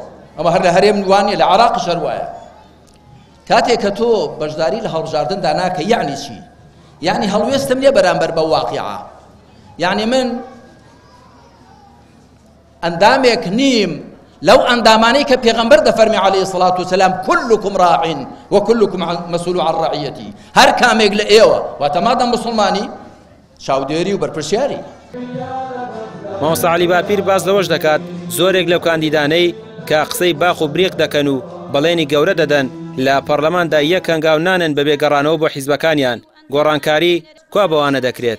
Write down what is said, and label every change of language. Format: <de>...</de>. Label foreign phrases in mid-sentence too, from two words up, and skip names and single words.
<ckb>ئەمە هەر لە هەرێم وانە لە عێراقیش هەر وایە. کاتێک کە تۆ بەشداری لە هەڵبژاردندا ناکە یعنی چی؟ یعنی هەڵوێستم لێ بەرامبەر بە واقعە، یعنی من ئەندامێک نیم لەو ئەندامانەی کە پێغەمبەر دەفەرمی</ckb> <ar>عەلەیهی سەڵات وسەلام كلكم راع وكلكم مسؤول عن رعيته.</ar> <ckb>هەر کامێک لە ئێوە واتە مادەم مسڵمانی چاودێری و بەرپرسیاری. مامۆستا عەلی باپیر باز لەوەش دەکات زۆرێک لەو کاندیدانەی کە قسەی باخ و بریق دەکەن و بەڵێنی گەورە دەدەن لە پەرلەماندا یەک هەنگاو نانن بە بێگەڕانەوە بۆ حیزبەکانیان، گۆڕانکاری کوا بەوانە دەکرێت.</ckb>